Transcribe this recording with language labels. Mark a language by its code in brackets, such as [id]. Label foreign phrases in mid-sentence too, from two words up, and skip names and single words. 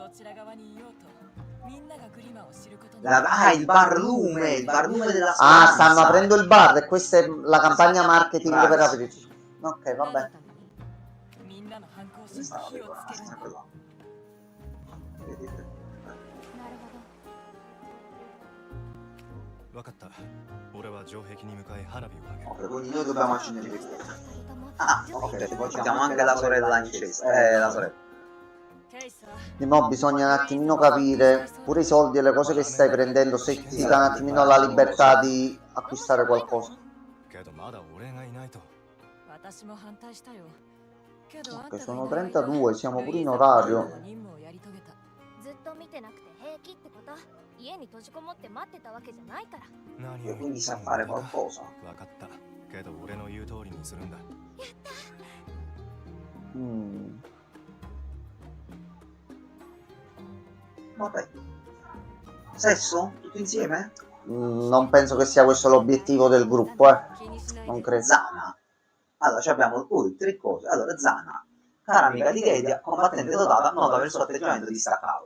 [it] Il barlume della Ah, stanza. stanno aprendo il bar e questa è la campagna marketing per aprirci. Ok, vabbè. Vedete? [ja] なるほど。わかった。俺は城壁に向かい花火を上げる。 [it] Ok, quindi noi dobbiamo accendere i fuochi. [ja] 二人とも [it] Ah, ok, portiamo anche la sorella in cesta. La sorella. Di mo' bisogna un attimino capire pure i soldi e le cose che stai prendendo, se ti dà un attimino la libertà di acquistare qualcosa. [ja] けどまだ俺がいないと。 [it] Ok, sono 32, siamo pure in orario. [ja] ずっと見てなくて平気ってこと？家に閉じこもって待ってたわけじゃないから。何 [it] E quindi sa fare qualcosa. [ja] わかった。けど俺の言う通りにするんだ。 [it] Vabbè. Sesso? Tutti insieme? Non penso che sia questo l'obiettivo del gruppo, Non credo. Zana. Allora, ci abbiamo poi tre cose. Allora, Zana, cara amica di Kedia, combattente dotata, nota per il suo atteggiamento distaccato.